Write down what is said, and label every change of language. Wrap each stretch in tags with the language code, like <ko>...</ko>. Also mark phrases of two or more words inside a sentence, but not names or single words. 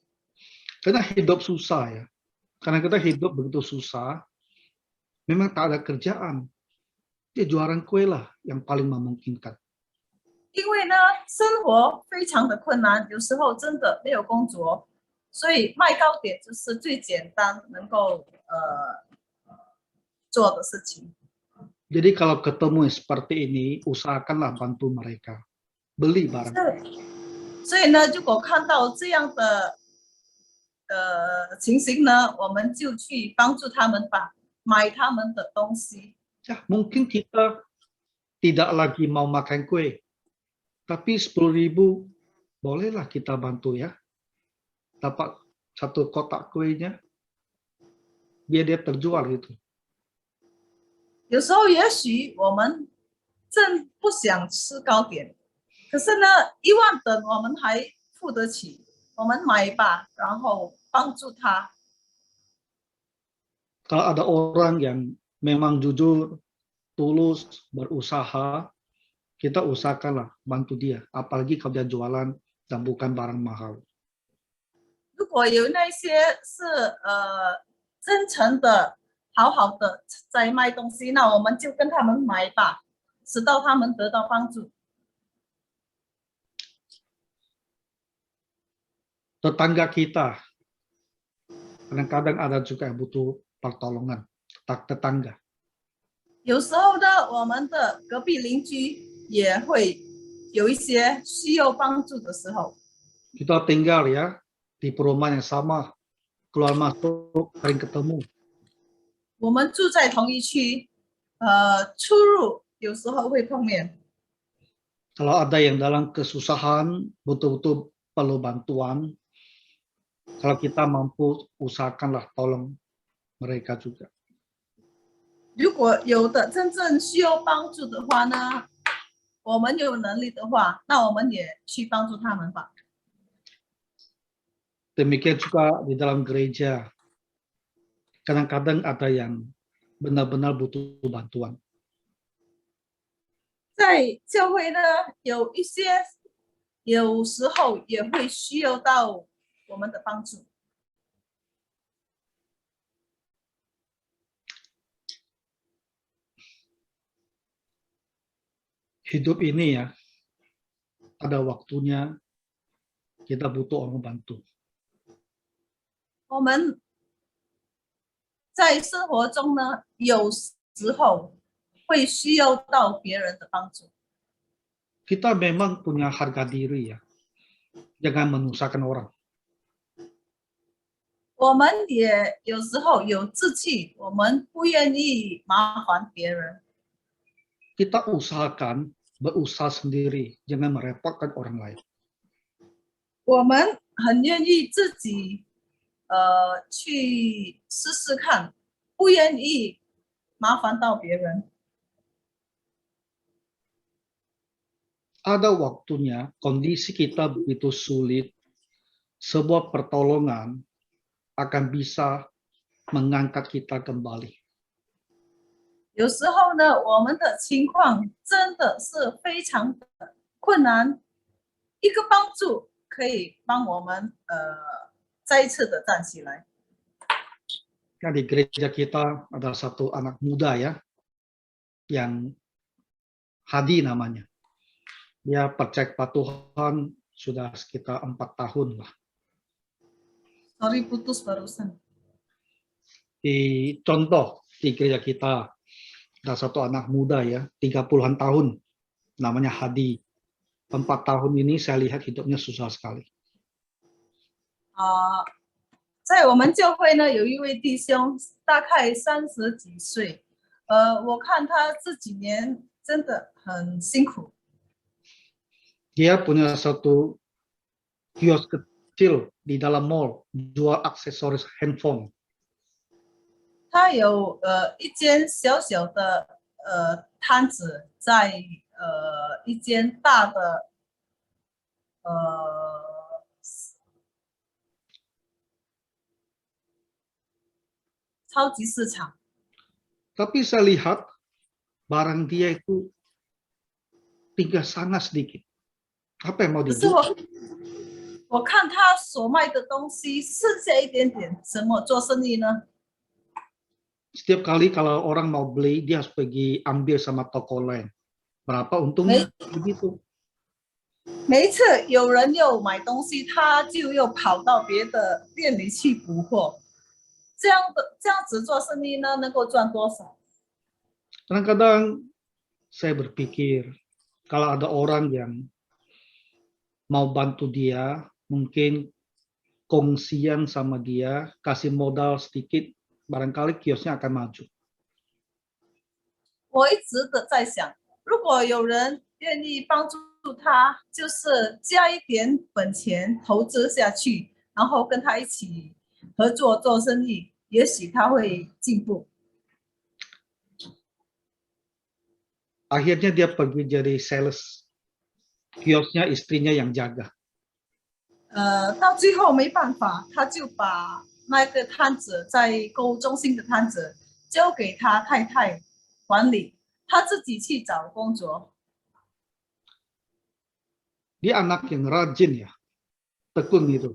<id>Karena hidup susah ya. Karena kita hidup begitu susah, memang tak ada kerjaan. Dia jualan kue lah yang paling memungkinkan.</id> <zh>因为呢，生活非常的困难，有时候真的没有工作，所以卖糕点就是最简单能够做的事情。</zh> <id>Jadi kalau ketemu seperti ini, usahakanlah bantu mereka. Beli barang.</id> <zh>所以呢，如果看到这样的情形呢，我们就去帮助他们吧，买他们的东西。</zh> <id>Ya, mungkin kita tidak lagi mau makan kue, tapi 10.000 bolehlah kita bantu ya. Dapat satu kotak kuenya, biar dia terjual gitu.</id> <zh>有时候也许我们正不想吃糕点，可是呢，1万等我们还付得起，我们买吧，然后帮助他。</zh> <id>Kalau ada orang yang memang jujur, tulus, berusaha, kita usahakanlah bantu dia. Apalagi kalau dia jualan dan bukan barang mahal.</id> <zh>如果有那些是真诚的、好好的在卖东西，那我们就跟他们买吧，直到他们得到帮助。</zh> <id>tetangga kita. Kadang-kadang ada juga yang butuh pertolongan, tetangga.</id> <zh>有时候呢，我们的隔壁邻居也会有一些需要帮助的时候。</zh> <id>Kita tinggal ya di perumahan yang sama, keluar masuk sering ketemu.</id> <zh>我们住在同一区，出入有时候会碰面。</zh> <id>Kalau ada yang dalam kesusahan, betul-betul perlu bantuan, kalau kita mampu, usahakanlah tolong mereka juga.</id> <zh>如果有的真正需要帮助的话呢，我们有能力的话，那我们也去帮助他们吧。</zh> <id>Demikian juga di dalam gereja. Kadang-kadang ada yang benar-benar butuh bantuan.</id> <zh>在教会呢，有一些有时候也会需要到我们的帮助。</zh> <id>Hidup ini ya, ada waktunya kita butuh orang bantu.</id> <zh>我们在生活中呢，有时候会需要到别人的帮助。</zh> <id>Kita memang punya harga diri ya, jangan menyusahkan orang.</id> <zh>我们也有时候有志气，我们不愿意麻烦别人。</zh> <id>Kita usahakan berusaha sendiri, jangan merepotkan orang lain.</id> <zh>我们很愿意自己去试试看，不愿意麻烦到别人。</zh> <id>Ada waktunya kondisi kita begitu sulit, sebuah pertolongan akan bisa mengangkat kita kembali.</id> <zh>有时候呢，我们的情况真的是非常的困难，一个帮助可以帮我们再一次的站起来。</zh> <id>Nah, di gereja kita ada satu anak muda ya, yang Hadi namanya. Dia percaya kepada Tuhan sudah sekitar 4 tahun lah. Sorry putus barusan. Di contoh di gereja kita ada satu anak muda ya, 30-an tahun, namanya Hadi. 4 tahun ini saya lihat hidupnya susah sekali.</id> <zh>在我们教会呢，有一位弟兄，大概30几岁，我看他这几年真的很辛苦。</zh> <id>Dia punya satu kios kecil di dalam mall, jual aksesoris handphone.</id> <zh>他有一间小小的摊子，在一间大的超级市场。</zh> <id>Tapi saya lihat barang dia itu tinggal sangat sedikit. Apa yang mau</id> <zh>可是</zh> <id>dijual?</id> <zh>我看他所卖的东西剩下一点点，怎么做生意呢？</zh> <id>Setiap kali kalau orang mau beli, dia harus pergi ambil sama toko lain. Berapa untungnya? Begitu.</id> <zh>每一次有人又买东西，他就又跑到别的店里去补货。这样子做生意呢，能够赚多少？</zh> <id>Kadang-kadang saya berpikir, kalau ada orang yang mau bantu dia, mungkin kongsian sama dia, kasih modal sedikit, barangkali kiosnya akan maju.</id> <zh>我一直的在想，如果有人愿意帮助他，就是加一点本钱投资下去，然后跟他一起合作做生意，也许他会进步。</zh> <id>Akhirnya dia pergi jadi sales. Kiosnya istrinya yang jaga.</id> <zh>到最后没办法，他就把那个摊子在购物中心的摊子交给他太太管理，他自己去找工作。</zh> <id>Dia anak yang rajin ya, tekun itu.</id>